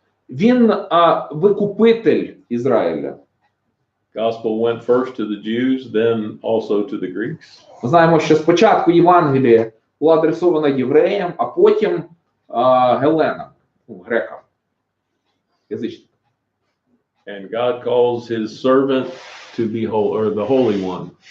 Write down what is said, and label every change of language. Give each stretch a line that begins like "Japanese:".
Ukrainian: Він викупитель Ізраїля.
English: Gospel went first to the Jews, then also to the Greeks.
Ukrainian: Ми знаємо, що спочатку Євангеліє була адресована євреям, а потім геленам, грекам, язичникам.
English: And God calls his servant to be holy, or the Holy One.